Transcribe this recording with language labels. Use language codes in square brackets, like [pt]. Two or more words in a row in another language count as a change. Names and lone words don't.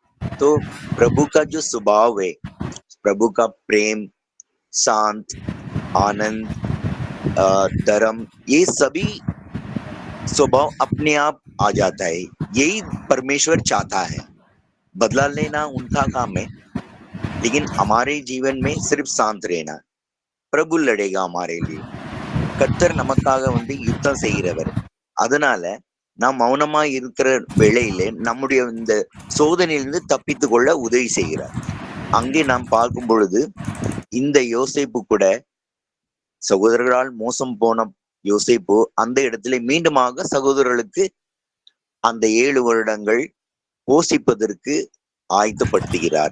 [hi] तो प्रभु का जो स्वभाव है, प्रभु का प्रेम, शांत, आनंद, धर्म, ये सभी स्वभाव अपने आप आ जाता है। यही परमेश्वर चाहता है। बदला लेना उनका काम है, लेकिन हमारे जीवन में सिर्फ शांत रहना। प्रभु लड़ेगा हमारे [ta] கர்த்தர் நமக்காக யுத்தம் செய்கிறவர்। அதனால நாம் மௌனமா இருக்கிற வேளையிலே நம்முடைய இந்த சோதனையிலிருந்து தப்பித்து கொள்ள உதவி செய்கிறார்। அங்கே நாம் பார்க்கும் பொழுது இந்த யோசேப்பு கூட சகோதரர்களால் மோசம் போன யோசேப்பு அந்த இடத்திலே மீண்டுமாக சகோதரர்களுக்கு அந்த 7 வருடங்கள் போஷிப்பதற்கு ஆயத்தப்படுத்துகிறார்.